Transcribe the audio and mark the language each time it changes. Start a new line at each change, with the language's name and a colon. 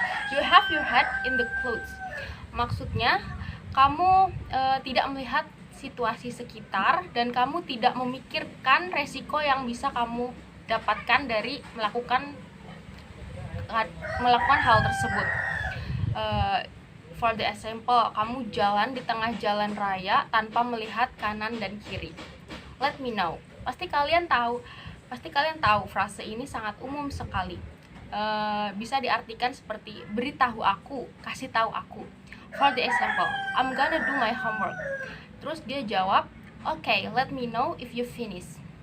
English: You have your head in the clouds.
Indonesian: Maksudnya, kamu tidak melihat situasi sekitar dan kamu tidak memikirkan resiko yang bisa kamu dapatkan dari melakukan hal tersebut.
English: For the example,
Indonesian: kamu jalan di tengah jalan raya tanpa melihat kanan dan kiri.
English: Let me know.
Indonesian: Pasti kalian tahu frase ini sangat umum sekali. Bisa diartikan seperti beritahu aku, kasih tahu aku.
English: For the example, I'm gonna do my homework.
Indonesian: Terus dia jawab,
English: okay, let me know if you finish.